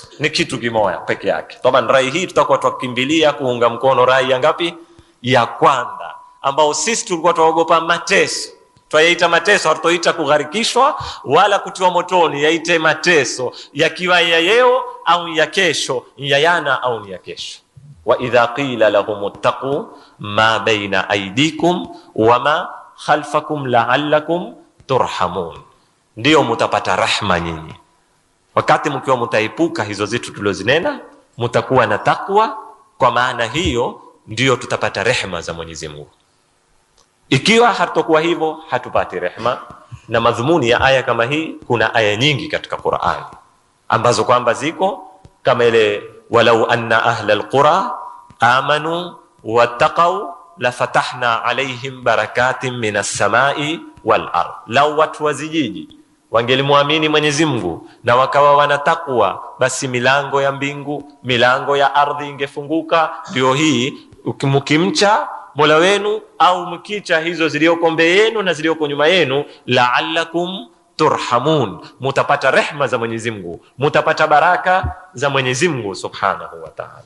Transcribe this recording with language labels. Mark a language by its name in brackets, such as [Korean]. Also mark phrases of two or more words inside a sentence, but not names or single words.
[Swahili] Ni kitu kimoja peke yake. Taban rai hii tutakuwa tukimbilia kuunga mkono rai ya ngapi? Ya kwanza, ambao sisi tulikuwa tuogopa mateso. Twayaita mateso, hatutoita kugharikishwa wala kutiwa motoni, yaite mateso, yakiwa ya leo au ya kesho, ya yana au ni ya kesho. [Arabic] وإذا قيل لهم اتقوا ما بين أيديكم وما خلفكم لعلكم ترحمون, [Swahili] ndio mutapata rahma nyinyi. Wakati mkiwa mtaepuka hizo zitu tulozinena, mtakuwa na takwa, kwa maana hiyo ndio tutapata rehema za Mwenyezi Mungu. Ikiwa hatakuwa hivyo, hatupati rehema. Na madhumuni ya aya kama hii, kuna aya nyingi katika Qur'an ambazo kwamba ziko kama ile [Arabic] ولو أن أهل القرى آمنوا واتقوا لفتحنا عليهم بركات من السماء والأرض. [Swahili] Lau watu wa zijiji wangelimwamini Mwenyezi Mungu na wakawa wanatakwa, basi milango ya mbingu, milango ya ardhi ingefunguka. Ndio hii, mkimcha Mola wenu au mkicha hizo zilioko mbele yenu na zilioko nyuma yenu, [Arabic] لعلكم ترحمون, [Swahili] mutapata rehma za Mwenyezi Mungu, mutapata baraka za Mwenyezi Mungu [Arabic] سبحانه وتعالى.